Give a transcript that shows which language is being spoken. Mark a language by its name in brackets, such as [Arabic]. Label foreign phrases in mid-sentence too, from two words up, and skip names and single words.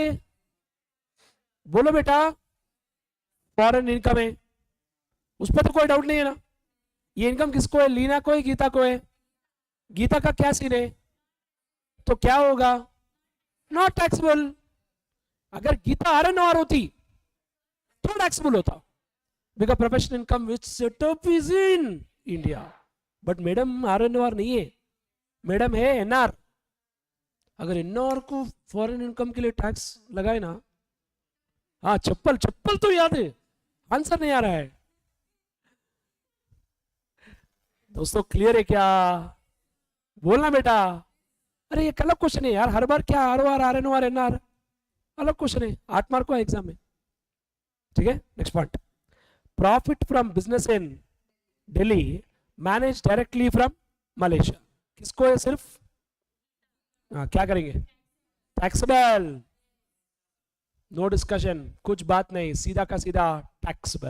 [Hindi] बोलो बेटा, [English] foreign income [Hindi] है, उस पर तो कोई डाउट नहीं है ना. ये इनकम किसको है, लीना को है गीता को है? गीता का क्या सीन है, तो क्या होगा, [English] not taxable. [Hindi] अगर गीता आर एन आर होती तो टैक्सेबल होता, [English] because professional income which setup is in India. but madam [Hindi] आर एन आर नहीं है, मैडम है एन आर. अगर एन आर को [English] foreign income [Hindi] के लिए टैक्स लगाए ना, हाँ चप्पल चप्पल तो याद है, आंसर नहीं आ रहा है. दोस्तों क्लियर है क्या, बोलना बेटा. अरे ये अलग क्वेश्चन है यार, हर बार क्या आर ओ आर आर एन ओ आर एन आर, अलग क्वेश्चन है, 8 मार्क का एग्जाम में. ठीक है, [English] next point. profit from business in Delhi manage directly from Malaysia, [Hindi] किसको है सिर्फ, क्या करेंगे, टैक्सेबल. [English] no discussion, [Hindi] कुछ बात नहीं, सीधा का सीधा टैक्सेबल.